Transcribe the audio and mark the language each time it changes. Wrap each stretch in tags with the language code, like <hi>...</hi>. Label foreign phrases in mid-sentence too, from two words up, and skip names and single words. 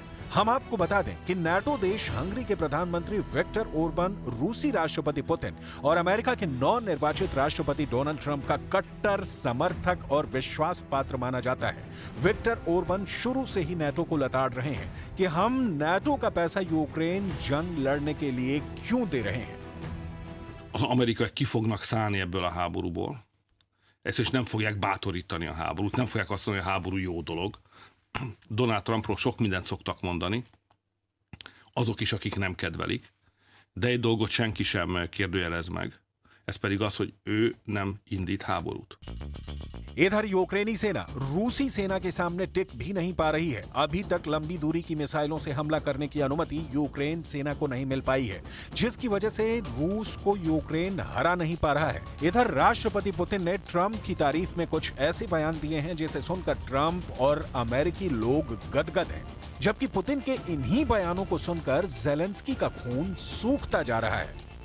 <hi>हम आपको बता दें कि नाटो देश हंगरी के प्रधानमंत्री विक्टर ओरबन, रूसी राष्ट्रपति पुतिन और अमेरिका के नवनिर्वाचित राष्ट्रपति डोनाल्ड ट्रंप का कट्टर समर्थक और विश्वास पात्र माना जाता है। विक्टर ओरबन शुरू से ही नाटो को लताड़ रहे हैं कि हम नाटो का पैसा यूक्रेन जंग लड़ने के लिए क्यों दे रहे हैं।</hi> <hu>Az amerikaiak ki fognak szállni ebből a háborúból. Ezt is nem fogják bátorítani a háborút, nem fogják azt mondani, hogy a háború jó dolog. Donald Trumpról sok mindent szoktak mondani, azok is, akik nem kedvelik, de egy dolgot senki sem kérdőjelez meg, ez pedig az, hogy ő nem indít háborút.</hu> <hi>इधर यूक्रेनी सेना रूसी सेना के सामने टिक भी नहीं पा रही है। अभी तक लंबी दूरी की मिसाइलों से हमला करने की अनुमति यूक्रेन सेना को नहीं मिल पाई है, जिसकी वजह से रूस को यूक्रेन हरा नहीं पा रहा है। इधर राष्ट्रपति पुतिन ने ट्रंप की तारीफ में कुछ ऐसे बयान दिए हैं जिसे सुनकर ट्रंप और अमेरिकी लोग गदगद हैं, जबकि पुतिन के इन्हीं बयानों को सुनकर ज़ेलेंस्की का खून सूखता जा रहा है।</hi>